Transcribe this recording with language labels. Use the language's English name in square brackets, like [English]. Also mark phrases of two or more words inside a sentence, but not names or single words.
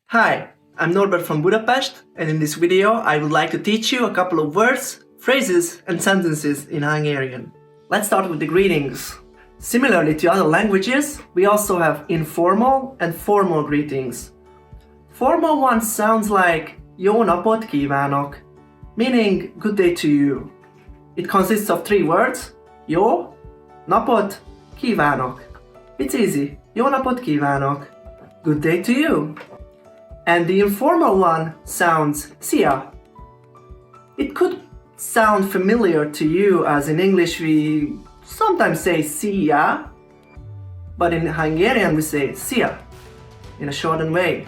[English] Hi, I'm Norbert from Budapest, and in this video I would like to teach you a couple of words, phrases and sentences in Hungarian. Let's start with the greetings. Similarly to other languages, we also have informal and formal greetings. Formal one sounds like [Hungarian] Jó napot kívánok, [English] meaning good day to you. It consists of three words, [Hungarian] Jó, napot, kívánok. [English] It's easy, [Hungarian] Jó napot kívánok, [English] good day to you. And the informal one sounds Szia. It could sound familiar to you as in English we sometimes say Szia, but in Hungarian we say Szia in a shortened way.